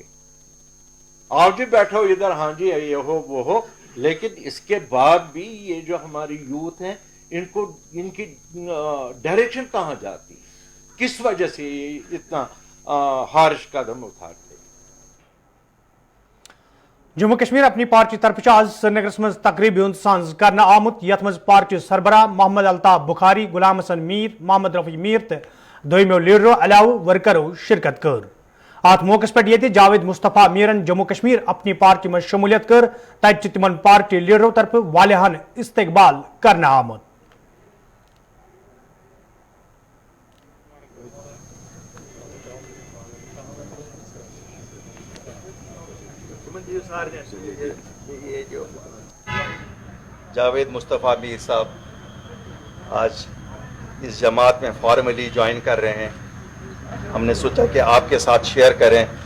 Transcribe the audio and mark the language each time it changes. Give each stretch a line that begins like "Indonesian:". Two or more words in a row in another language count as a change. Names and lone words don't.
Hindi: आप भी बैठो इधर, हाँ जी ये हो वो हो, लेकिन इसके बाद भी ये जो हमारी यूथ है, इनकी डायरेक्शन कहां जाती है? किस वजह से ये इतना हार्श कदम उठाते?
Kashmiri: जम्मू कश्मीर अपनी पार्टी तरफ आज श्रीनगर मज तकरीब साज कर आमुत यथ मज पार्टी सरबराह मोहम्मद अल्ताफ बुखारी, गुलाम हसन मीर, मोहम्मद रफी मीर तो दोमो लीडरों अलाव वर्करों शिरकत कर। अत मौके पे ये जावेद मुस्तफ़ा मीरन जम्मू कश्मीर अपनी पार्टी में शमूलियत कर तत तिमन पार्टी लीडरों तरफ वालिहान इस्तकबाल कर आमुत।
Hindi: ये जो जावेद मुस्तफ़ा मीर साहब आज इस जमात में
English: formally join
Hindi: कर रहे हैं, हमने सोचा कि आपके साथ शेयर करें।